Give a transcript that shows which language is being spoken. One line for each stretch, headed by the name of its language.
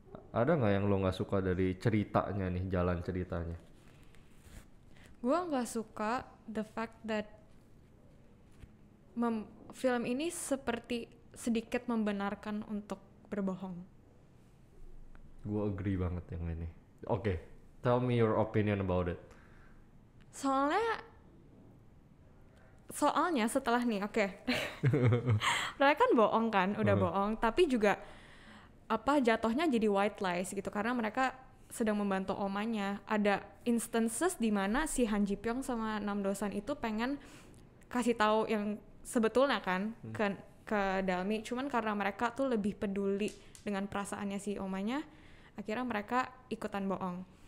Indonesian: Ada nggak yang lo nggak suka dari ceritanya nih, jalan ceritanya? Gue nggak suka
English: the fact that
Indonesian: film ini seperti sedikit membenarkan untuk berbohong. Gue agree banget yang ini.
English: Oke, tell me your opinion about it.
Indonesian: Soalnya setelah nih, mereka kan bohong kan, udah bohong, tapi juga jatuhnya jadi white lies gitu karena mereka sedang membantu omanya. Ada instances di mana si Han Ji Pyong sama Nam Dosan itu pengen kasih tahu yang sebetulnya kan ke Dalmi, cuman karena mereka tuh lebih peduli dengan perasaannya si omanya, akhirnya mereka ikutan bohong.